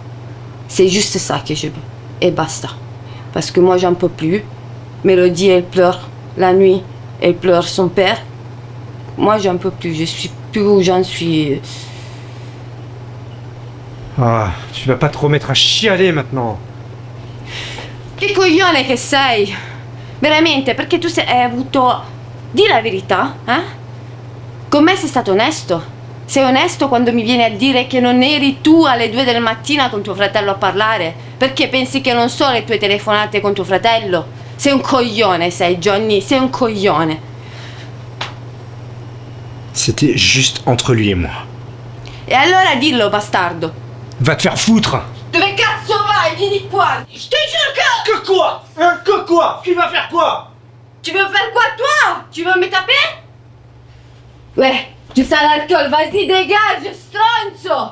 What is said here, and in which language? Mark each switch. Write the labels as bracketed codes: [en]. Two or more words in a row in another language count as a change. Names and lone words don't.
[fr] C'est juste ça que je veux. Et basta. Parce que moi, j'en peux plus. Mélodie, elle pleure. La nuit, elle pleure son père. Moi, j'en peux plus. Je suis plus où j'en suis. Ah, tu vas pas trop mettre à chialer maintenant. [it] Che coglione che sei! Veramente, perché tu hai avuto... Di la verità, eh? Con me sei stato onesto. Sei onesto quando mi vieni a dire che non eri tu alle 2 del mattino con tuo fratello a parlare? Perché pensi che non so le tue telefonate con tuo fratello? Sei un coglione, sei, Johnny, sei un coglione. [fr] C'était juste entre lui et moi. [it] E allora dillo, bastardo. [fr] Va te faire foutre! [it] Dove cazzo vai? Vieni qua! [fr] Je te jure que... Que quoi? Hein? Que quoi? Tu vas faire quoi? Tu veux faire quoi, toi? Tu veux me taper? Ouais, tu sens l'alcool, vas-y, dégage, stronzo!